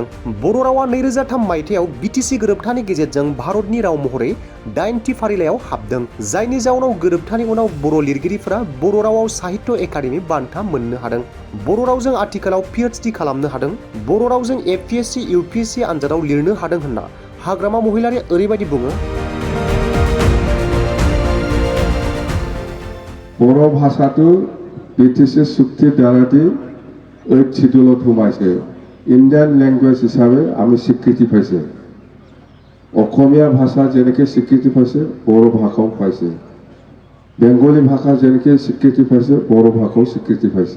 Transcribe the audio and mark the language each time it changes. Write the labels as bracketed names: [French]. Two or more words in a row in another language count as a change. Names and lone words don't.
[Bodo] बर' रावा 2003 मायथाइयाव बिटिसि गोरोबथानि गेजेरजों भारतनि राव महरै 90 फारिलाइयाव हाबदों, जायनि जाउनाव गोरोबथानि उनाव बर' लिरगिरिफोरा बर' रावाव साहित्य एकाडेमि बान्था मोननो हादों। बर' रावजों आथिखालाव पिएचडि खालामनो हादों। बर' रावजों एपीएससी यूपीएससी आनजादाव लिरनो हादों होनना हाग्रामा महिलारिया ओरैबायदि बुङो। [Assamese] बर' भाषाটো बिटिसि চুক্তি দ্বাৰাদি 8 শিডিউলত সোমাইছে। [English] Indian language [Assamese] হিচাপে আমি স্বীকৃতি পাইছে। অসমীয়া ভাষা যেনেকৈ স্বীকৃতি পাইছে বৰ' ভাষাও পাইছে। বেংগলী ভাষা যেনেকৈ স্বীকৃতি পাইছে বৰ' ভাষাও স্বীকৃতি পাইছে।